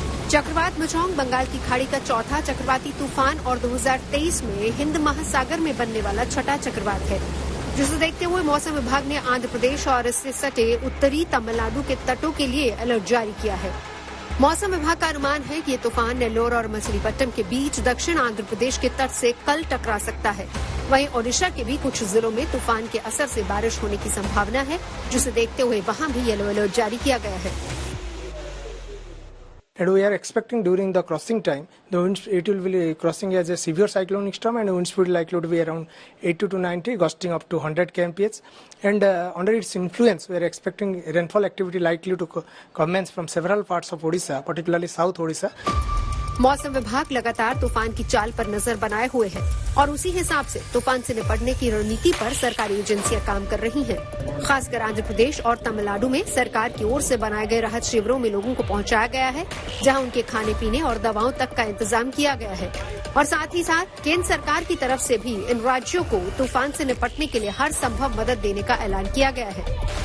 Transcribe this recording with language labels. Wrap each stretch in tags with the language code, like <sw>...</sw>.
<hi>चक्रवात मिचोंग बंगाल की खाड़ी का चौथा चक्रवाती तूफान और 2023 में हिंद महासागर में बनने वाला छठा चक्रवात है, जिसे देखते हुए मौसम विभाग ने आंध्र प्रदेश और इससे सटे उत्तरी तमिलनाडु के तटों के लिए अलर्ट जारी किया है। मौसम विभाग का अनुमान है कि ये तूफान नेल्लोर और मछलीपट्टनम के बीच दक्षिण आंध्र प्रदेश के तट से कल टकरा सकता है। वहीं ओडिशा के भी कुछ जिलों में तूफान के असर से बारिश होने की संभावना है, जिसे देखते हुए वहां भी येलो अलर्ट जारी किया गया है।</hi> <en>And we are expecting during the crossing time, it will be crossing as a severe cyclonic storm and wind speed likely to be around 80 to 90, gusting up to 100 kmph. And under its influence, we are expecting rainfall activity likely to commence from several parts of Odisha, particularly South Odisha.</en> <hi>मौसम विभाग लगातार तूफान की चाल पर नजर बनाए हुए है और उसी हिसाब से तूफान से निपटने की रणनीति पर सरकारी एजेंसियां काम कर रही हैं। खासकर आंध्र प्रदेश और तमिलनाडु में सरकार की ओर से बनाए गए राहत शिविरों में लोगों को पहुंचाया गया है, जहां उनके खाने पीने और दवाओं तक का इंतजाम किया गया है और साथ ही साथ केंद्र सरकार की तरफ से भी इन राज्यों को तूफान से निपटने के लिए हर संभव मदद देने का ऐलान किया गया है।</hi>